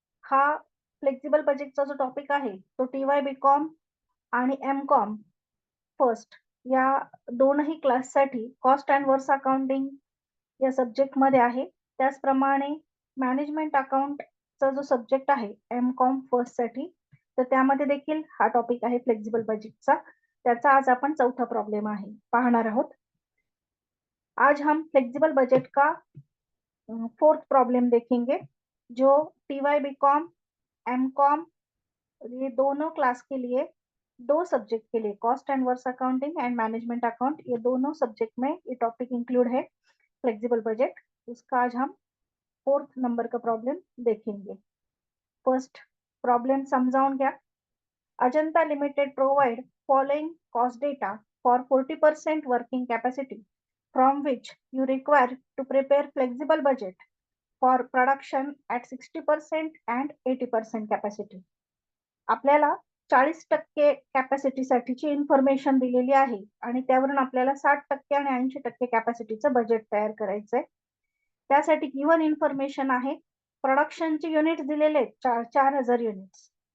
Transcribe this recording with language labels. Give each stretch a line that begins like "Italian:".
Marathi: हा फ्लेक्झिबल बजेटचा जो टॉपिक आहे तो TY BCom आणि MCom फर्स्ट या दोनही क्लाससाठी कॉस्ट अँड वर्स अकाउंटिंग या सब्जेक्टमध्ये आहे. त्याचप्रमाणे मॅनेजमेंट अकाउंटचा जो सब्जेक्ट आहे MCom फर्स्टसाठी, तर त्यामध्ये देखील हा टॉपिक आहे फ्लेक्झिबल बजेटचा. त्याचा आज आपण चौथा प्रॉब्लेम आहे पाहणार आहोत.
Hindi: आज हम फ्लेक्सिबल बजट का फोर्थ प्रॉब्लम देखेंगे, जो TY BCom MCom ये दोनों क्लास के लिए, दो सब्जेक्ट के लिए, cost and verse accounting and management account, ये दोनों सब्जेक्ट में ये टॉपिक इंक्लूड है फ्लेक्सिबल बजट. उसका आज हम फोर्थ नंबर का प्रॉब्लम देखेंगे.
Marathi: फर्स्ट प्रॉब्लम समजावून घ्या.
English: Ajanta Limited provide following cost data for 40% working capacity, from which you require to prepare flexible budget for production at 60% and 80% capacity.
Marathi: आपल्याला 40% capacity साठीची information दिलेली आहे आणि त्यावरून आपल्याला 60% आणि 80% कॅपॅसिटीचं बजेट तयार करायचंय. त्यासाठी गिव्हन इन्फॉर्मेशन आहे. प्रोडक्शनचे युनिट्स दिलेले आहेत 4000 युनिट्स.